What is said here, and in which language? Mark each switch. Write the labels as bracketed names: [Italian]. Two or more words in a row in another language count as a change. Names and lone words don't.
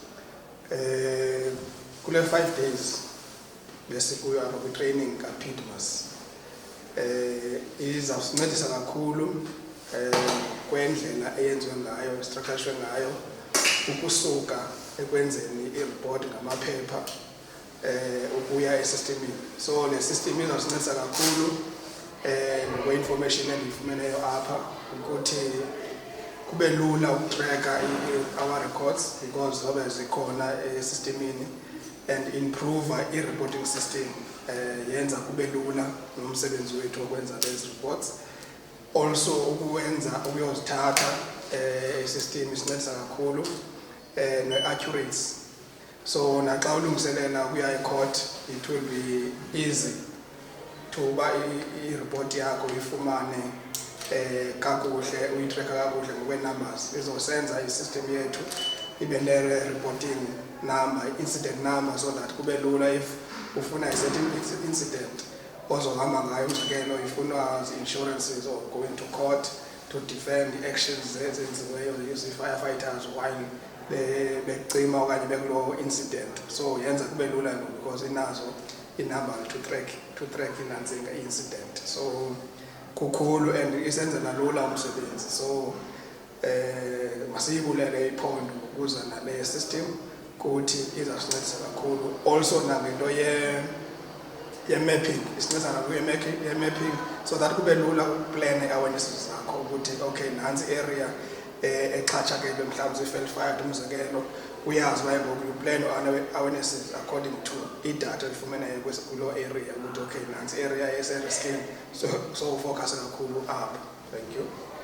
[Xhosa] Kule 5 days besikuyo apha kwi-training kaPitmas izawusincedisa kakhulu kwendlela eyenziwe ngayo, estructurishwe ngayo ukusuka ekwenzeni i-report ngamaphepha ukuya esystemini. So le system izawusincedisa kakhulu ngokwe-information endiyifumeneyo apha ukuthi kube lula ukutracka [English] our records because [Xhosa] zobe zikhona esystemini [English] and improve [Xhosa] i-reporting system yenza kube lula nomsebenzi wethu wokwenza lezi reports. Also ukuyozithatha i-system isincedisa kakhulu ne-accuracy. So naxa ulungiselela ukuya e-court, [English] it will be easy to [Xhosa] uba i-report yakho ifumane kakuhle, uyitracka kakuhle ngokwe-numbers. Izosenza i-system yethu ibe ne-reporting number, incident number, [English] so that [Xhosa] kube lula if ufuna [English] a certain incident [Xhosa] ozohamba ngayo, umzekelo ifuna [English] insurances or going to court to defend the actions [Xhosa] ezenziweyo zi-firefighters while becima okanye bekulo incident. So yenza kube lula because inazo i-number [English] to track [Xhosa] inantsika i-incident. So kukhulu and isenzela lula umsebenzi. So masiyibulele iphondo ukuza nale system kuthi izasincedisa kakhulu. Also nangento ye-mapping, isincedisa nakuyo ye-mapping [English] so that [Xhosa] kube lula ukuplan i-awarenesses zakho ukuthi okay nansi area exhatshakelwe mhlawumbe zi-failed fire umzekelo uyazi uba ngoku uplan awarenesses [English] according to [Xhosa] i-data efumeneyo kulo area ukuthi okay nansi area ese-risking, [English] so focus [Xhosa] kakhulu apho. [English] Thank you.